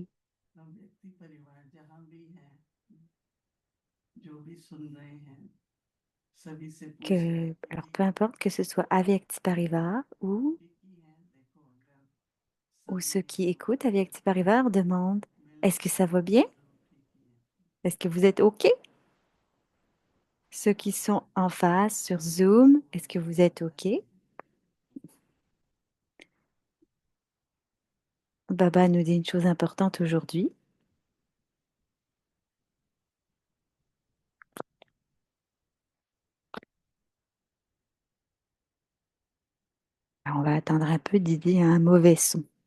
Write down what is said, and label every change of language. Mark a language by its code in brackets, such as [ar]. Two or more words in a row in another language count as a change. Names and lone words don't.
[hi] व्यक्ति परिवार जहाँ भी है जो भी सुन रहे हैं सभी से पूछिए [fr] Alors peu importe que ce soit Avyakti Parivar [hi] ठीक ही है देखो अगर [fr] ou [hi] सब [fr] ceux [hi] लोग [fr] qui écoutent [hi] मिलकर [fr] Avyakti Parivar demandent, est-ce que ça va bien? [hi] ठीक ही है [fr] Est-ce que vous êtes OK? Ceux qui sont en face sur Zoom, est-ce que vous êtes OK? Baba nous dit une chose importante aujourd'hui. Alors, on va attendre un peu, Didi a un mauvais son.